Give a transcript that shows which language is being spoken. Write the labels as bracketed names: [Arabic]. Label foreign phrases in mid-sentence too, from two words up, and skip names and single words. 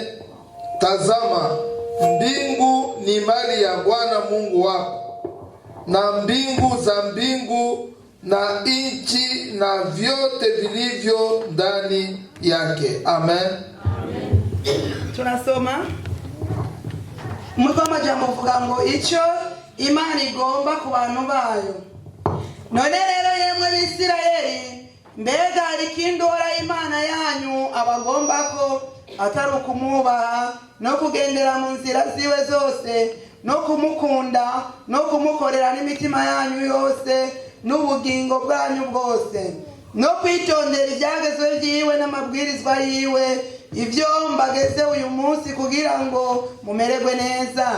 [Swahili] Tazama, mbingu ni mali ya Bwana Mungu wako, na mbingu za mbingu na nchi na vyote vilivyo ndani yake. Amen. Amen. [Rundi] Tunasoma umutwe w'amajambo uvuga ngo icyo Imana igomba ku bantu bayo. None rero yemwe b'Isirayeli, mbega hari ikindi Uhoraho Imana yanyu abagomba ko atari ukumwubaha no kugendera mu nzira ziwe zose no kumukunda no kumukorera n'imitima yanyu yose n'ubugingo bwanyu bwose no kwitondera ibyagezwe byiwe n'amabwirizwa yiwe, ibyo mbageze uyu munsi kugira ngo mumererwe neza.